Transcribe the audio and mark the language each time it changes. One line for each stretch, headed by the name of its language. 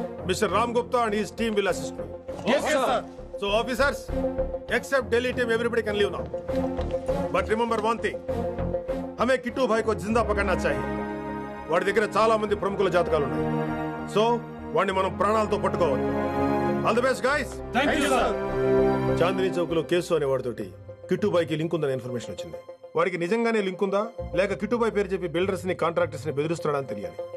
Hindi: Mister
English: Ram Gupta and his team will assist me. Yes sir. So officers, except Delhi team, everybody can leave now. But remember one thing,
Hindi: हमें किट्टू भाई को जिंदा पकड़ना चाहिए.
Telugu: వాడి దగ్గర చాలా మంది ప్రముఖుల జాతకాలు ఉన్నాయి. సో వాడిని మనం ప్రాణాలతో పట్టుకోవాలి.
English: All the best guys. Thank you sir.
Telugu: Chandni Chowk లో కేసు అనే వాడితోటి కిట్టుబాయికి లింక్ ఉందని ఇన్ఫర్మేషన్ వచ్చింది. వాడికి నిజంగానే లింక్ ఉందా లేక కిట్టుబాయి పేరు చెప్పి బిల్డర్స్ ని కాంట్రాక్టర్స్ ని బెదిరిస్తున్నాడని తెలియాలి.